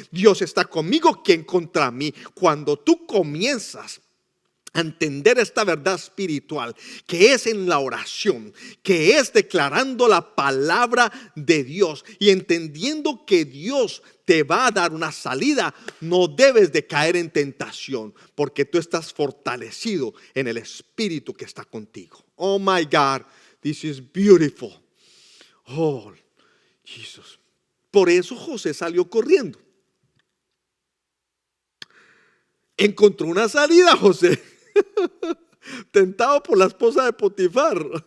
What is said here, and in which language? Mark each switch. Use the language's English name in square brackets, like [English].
[Spanish] Dios está conmigo, ¿quién contra mí? Cuando tú comienzas a entender esta verdad espiritual, que es en la oración, que es declarando la palabra de Dios y entendiendo que Dios te va a dar una salida, no debes de caer en tentación, porque tú estás fortalecido en el Espíritu que está contigo. [English] Oh my God, this is beautiful. [Spanish] Oh, Jesús. Por eso José salió corriendo. Encontró una salida, José. Tentado por la esposa de Potifar.